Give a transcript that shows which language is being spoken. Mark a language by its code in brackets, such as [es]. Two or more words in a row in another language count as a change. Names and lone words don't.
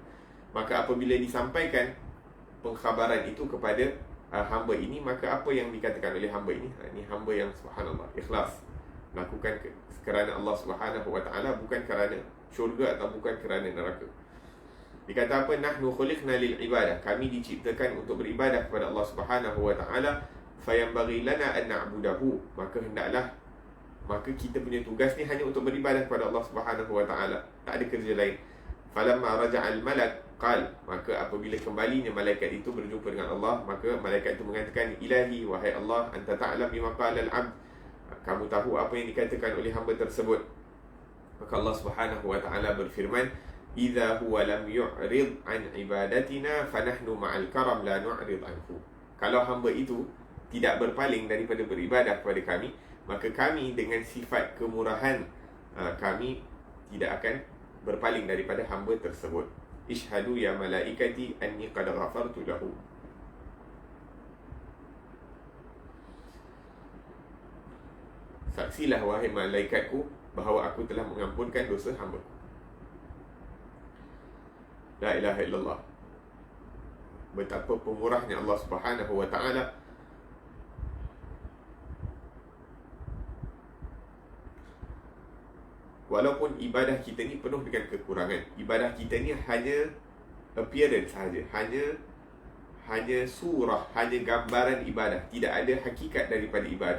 [ms] Maka apabila disampaikan pengkhabaran itu kepada hamba ini, maka apa yang dikatakan oleh hamba ini? Ini hamba yang subhanallah ikhlas. Lakukan kerana Allah [ar] سبحانه وتعالى, [ms] bukan kerana syurga atau bukan kerana neraka. Dikata apa? [ar] نحن خلقنا للعبادة. [ms] Kami diciptakan untuk beribadah kepada Allah [ar] سبحانه وتعالى. فينبغي لنا أن نعبده. [ms] Maka kita punya tugas ni hanya untuk beribadah kepada Allah [ar] سبحانه وتعالى. [ms] Tak ada kerja lain. [ar] فلما رجع الملك قال, [ms] maka apabila kembalinya malaikat itu berjumpa dengan Allah, maka malaikat itu mengatakan, Ilahi, wahai Allah, [ar] أنت تعلم بما قال العبد, [ms] kamu tahu apa yang dikatakan oleh hamba tersebut. Maka Allah [ar] سبحانه وتعالى [ms] berfirman, [ar] إذا هو لم يعرض عن عبادتنا فنحن مع الكرم لا نعرض عنه. [ms] Kalau hamba itu tidak berpaling daripada beribadah kepada kami, maka kami dengan sifat kemurahan kami tidak akan berpaling daripada hamba tersebut. [ar] اشهدوا يا ملائكتي أني قد غفرت له. [ms] Saksilah wahai malaikatku bahawa aku telah mengampunkan dosa hamba. [ar] لا إله إلا الله. [ms] Betapa pemurahnya Allah [ar] سبحانه وتعالى. [ms] Walaupun ibadah kita ni penuh dengan kekurangan, ibadah kita ni hanya appearance sahaja, hanya surah, hanya gambaran ibadah, tidak ada hakikat daripada ibadah.